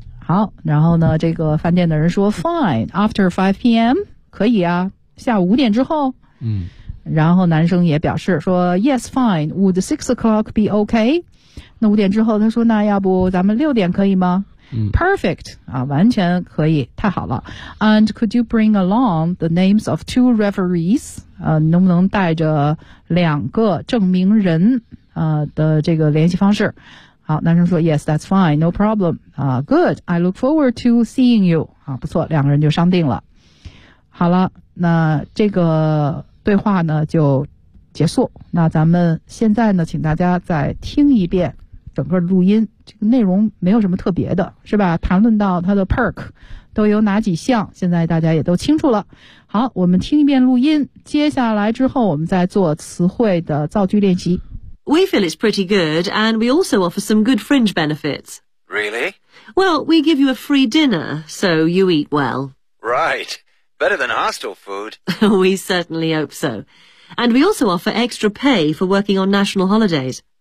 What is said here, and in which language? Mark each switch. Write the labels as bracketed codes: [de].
[zh] 好，然后呢，这个饭店的人说 [en] fine after 5 p.m. [zh] 可以啊，下午5点之后。嗯，然后男生也表示说 [en] yes fine， would 6 o'clock be okay？ [zh] 那5点之后，他说那要不咱们6点可以吗？嗯，perfect 啊，完全可以，太好了。 [en] And could you bring along the names of 2 referees？ [zh] 能不能带着2个证明人的这个联系方式？好，男生说 [en] ，Yes, that's fine, no problem. Good. I look forward to seeing you. [zh] 啊，不错，两个人就商定了。好了，那这个对话呢就结束。那咱们现在呢，请大家再听一遍整个录音。这个内容没有什么特别的，是吧？谈论到他的 perk 都有哪几项，现在大家也都清楚了。好，我们听一遍录音，接下来之后我们再做词汇的造句练习。 [en] We feel it's pretty good, and we also offer some good fringe benefits. Really? Well, we give you a free dinner, so you eat well. Right. Better than hostel food. We certainly hope so. And we also offer extra pay for working on national holidays.